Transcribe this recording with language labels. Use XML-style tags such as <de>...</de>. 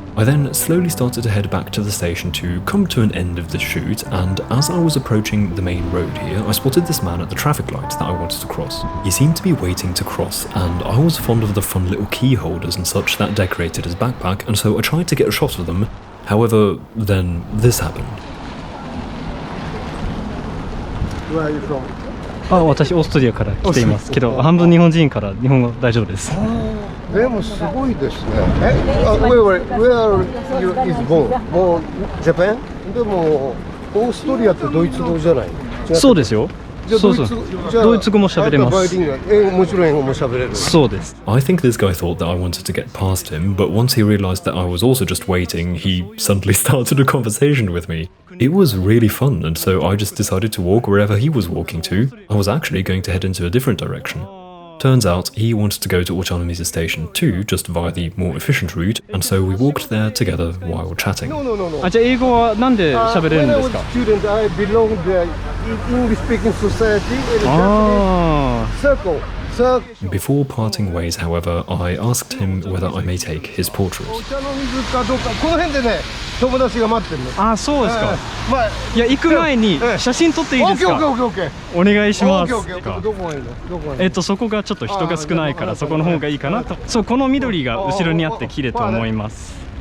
<en>I then slowly started to head back to the station to come to an end of the shoot, and as I was approaching the main road here, I spotted this man at the traffic light that I wanted to cross. He seemed to be waiting to cross, and I was fond of the fun little key holders and such that decorated his backpack, and so I tried to get a shot of them. However, then this happened. Where are you from?</en> <ja>あ、私オーストリアから来ていますけど、半分日本人から日本語大丈夫です。でもすごいですね。</ja> <en>Where you is born?</en> <ja>もうジャパン？でもオーストリアってドイツ語じゃない？そうですよ。そうそう。ドイツ語も喋れます。もちろん英語も喋れる。そうです。</ja> <en>I think this guy thought that I wanted to get past him, but once he realized that I was also just waiting, he suddenly started a conversation with me. It was really fun, and so I just decided to walk wherever he was walking to. I was actually going to head into a different direction. Turns out he wanted to go to Ochanomizu Station too, just via the more efficient route, and so we walked there together while chatting.</en> <ja>あ、じゃあ英語はなんで喋れるんですか？</ja> <en>Student, I belong to English speaking society. ああ。 So, Before parting ways, however, I asked him whether I may take his portrait.</en> <ja>お茶の水かどうか、この辺でね、友達が待ってるの。あ、そうですか。まあ、いや、行く前に写真撮っていいですか？オッケーオッケーオッケーオッケー。お願いします。オッケーオッケー。どこがいいの？どこがいいの？そこがちょっと人が少ないから、そこの方がいいかなと。そう、この緑が後ろにあって綺麗と思います。</ja>